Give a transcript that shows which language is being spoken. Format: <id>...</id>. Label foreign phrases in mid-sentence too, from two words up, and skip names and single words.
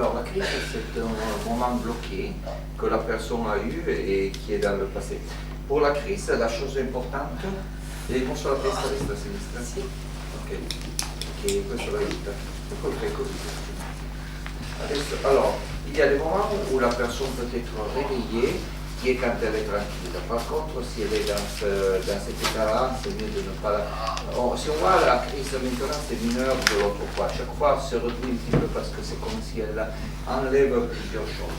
<fr>crise, c'est un moment bloqué que la personne a eu et qui est dans le passé. Pour la crise, la chose importante,</fr> <it>e posso la testa a destra, a sinistra? Sì. Ok, che questo l'aiuta. E poi fai così. Adesso,</it> <fr>alors, il y a des moments où la personne peut être réveillée, qui est quand elle est tranquille. Par contre, si elle est dans cet état-là, c'est mieux de ne pas la... si on voit la crise maintenant, c'est mineur de l'autre fois. Chaque fois, elle se réduit un petit peu parce que c'est comme si elle enlève plusieurs choses.</fr>